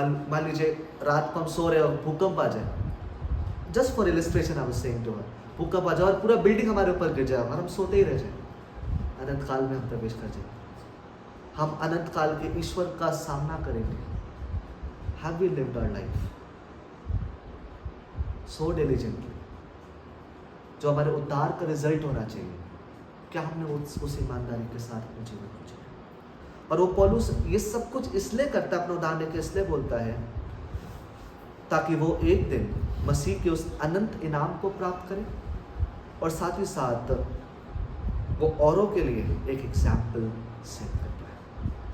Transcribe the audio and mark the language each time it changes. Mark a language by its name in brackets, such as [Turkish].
[Hindi] मान लीजिए रात को हम सो रहे हो, भूकंप आ जाए, [English] just for illustration I was saying to her, [Hindi] भूकंप आ जाए और पूरा बिल्डिंग हमारे ऊपर गिर जाए और हम सोते ही रह जाए, अनंत काल में हम प्रवेश कर जाए, हम अनंत काल के ईश्वर का सामना करेंगे। [English] Have we lived our life so diligently? [Hindi] जो हमारे उद्धार का रिजल्ट होना चाहिए, क्या हमने उस ईमानदारी के साथ अपने जीवन को जिया? और वो पौलुस ये सब कुछ इसलिए करता है, अपना उदाहरण के इसलिए बोलता है, ताकि वो एक दिन मसीह के उस अनंत इनाम को प्राप्त करे और साथ ही साथ वो औरों के लिए एक एग्जाम्पल सेट करता है।